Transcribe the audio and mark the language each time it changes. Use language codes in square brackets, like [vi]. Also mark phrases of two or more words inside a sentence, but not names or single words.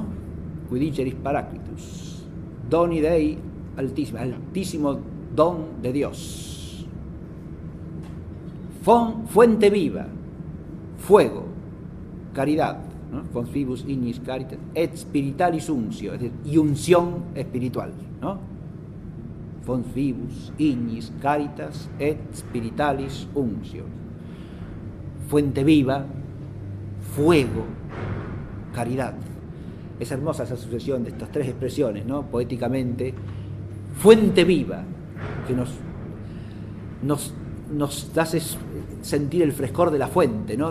[la] Quidiceris Paráclitus, Doni Dei altísimo, [es] altísimo don de Dios. Fuente viva, fuego, caridad, ¿no? [la] Fons vivus ignis caritas, et spiritualis unctio, [es] es decir, y unción espiritual, ¿no? [la] Fons vivus ignis caritas, et spiritualis unctio. [es] Fuente viva, fuego, caridad. Es hermosa esa sucesión de estas tres expresiones, ¿no? Poéticamente, fuente viva, que nos hace sentir el frescor de la fuente, ¿no?